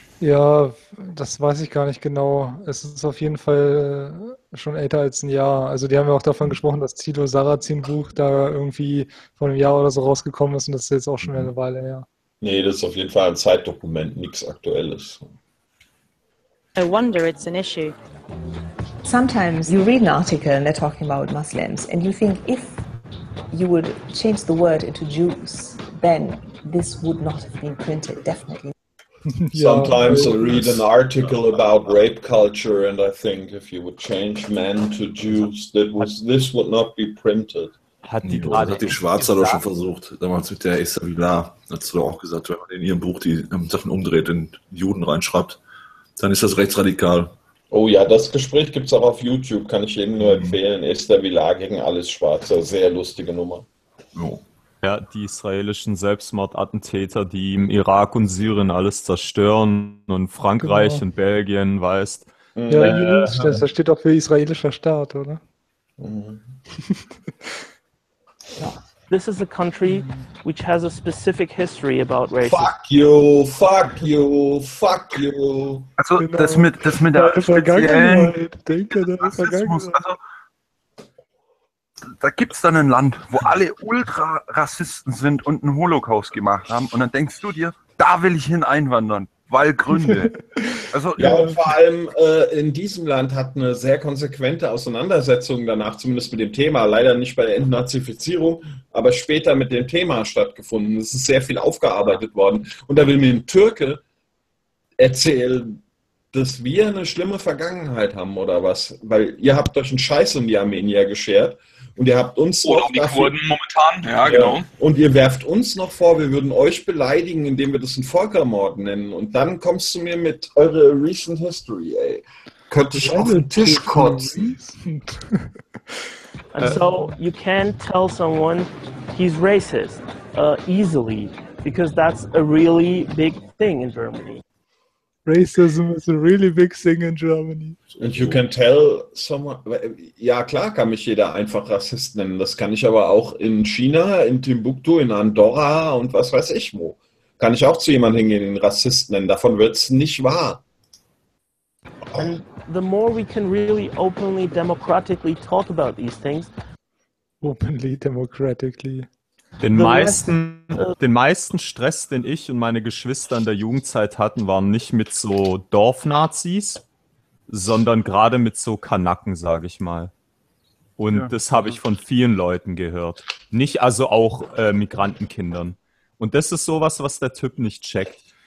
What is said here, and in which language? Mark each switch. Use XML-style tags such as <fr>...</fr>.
<de>Ja, das weiß ich gar nicht genau. Es ist auf jeden Fall schon älter als ein Jahr. Also die haben ja auch davon gesprochen, dass Tilo Sarrazin Buch da irgendwie vor einem Jahr oder so rausgekommen ist und das ist jetzt auch schon eine Weile her. Nee, das ist auf jeden Fall ein Zeitdokument, nichts Aktuelles.</de> <en>I wonder it's an issue. Sometimes you read an article and they're talking about Muslims and you think if you would change the word into Jews, then this would not have been printed, definitely. Sometimes I read an article about rape culture and I think if you would change men to Jews, this would not be printed.</en> <de>Hat die, ja, hat die Schwarze doch schon versucht, damals mit der Issa Vila, hat sie doch auch gesagt, wenn man in ihrem Buch die Sachen umdreht und Juden reinschreibt, dann ist das rechtsradikal. Oh ja, das Gespräch gibt es auch auf YouTube, kann ich jedem nur empfehlen. Issa Vila gegen alles Schwarze, sehr lustige Nummer. Ja. Ja, die israelischen Selbstmordattentäter, die im Irak und Syrien alles zerstören und Frankreich, genau, und Belgien, weißt. Ja, das steht auch für israelischer Staat, oder?</de> <en>This is a country which has a specific history about racism. Fuck you, fuck you, fuck you.</en> <de>Also genau. das mit der speziellen... Da gibt es dann ein Land, wo alle Ultrarassisten sind und einen Holocaust gemacht haben. Und dann denkst du dir, da will ich hin einwandern, weil Gründe. Also, ja, und vor allem in diesem Land hat eine sehr konsequente Auseinandersetzung danach, zumindest mit dem Thema, leider nicht bei der Entnazifizierung, aber später mit dem Thema stattgefunden. Es ist sehr viel aufgearbeitet worden. Und da will mir ein Türke erzählen, dass wir eine schlimme Vergangenheit haben oder was. Weil ihr habt euch einen Scheiß in die Armenier geschert. Und ihr habt uns oder um die Kurden momentan, ja, genau. Und ihr werft uns noch vor, wir würden euch beleidigen, indem wir das einen Völkermord nennen. Und dann kommst du mir mit eure</de> <en>recent history,</en> <de>ey. Könnte ich auf den Tisch kotzen?</de> <en>And so you can't tell someone he's racist easily, because that's a really big thing in Germany. Racism is a really big thing in Germany. And you can tell someone...</en> <de>Ja, klar kann mich jeder einfach Rassist nennen. Das kann ich aber auch in China, in Timbuktu, in Andorra und was weiß ich wo. Kann ich auch zu jemandem hingehen, den Rassist nennen. Davon wird es nicht wahr.</de> <en>And the more we can really openly, democratically talk about these things... Openly, democratically...</en> <de>Den meisten Stress, den ich und meine Geschwister in der Jugendzeit hatten, waren nicht mit so Dorfnazis, sondern gerade mit so Kanaken, sage ich mal. Und ja, das habe ich von vielen Leuten gehört. Nicht also auch Migrantenkindern. Und das ist sowas, was der Typ nicht checkt.</de>